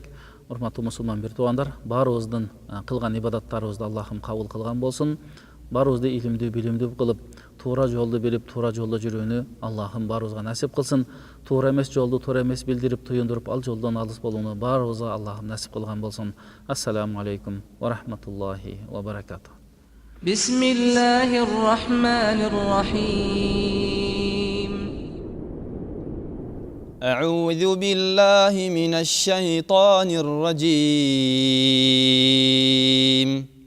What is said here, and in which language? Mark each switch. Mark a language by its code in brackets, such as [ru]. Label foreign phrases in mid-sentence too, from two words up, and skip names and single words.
[ky] Урматтуу мусулман бир туугандар, баарыбыздын кылган ибадаттарыбызды Аллахым кабыл кылган болсун. Баарыбызды илимдүү, билимдүү кылып, туура жолду билип, туура жолдо жүрүүнү Аллахым баарыбызга насип кылсын. Туура эмес жолду туура эмес билдирип, туюндуруп, ал жолдон алыс болууну баарыбызга Аллахым насип кылган болсун. [ar] السلام عليكم ورحمة الله وبركاته. بسم الله الرحمن الرحيم. أعوذ بالله من الشيطان الرجيم.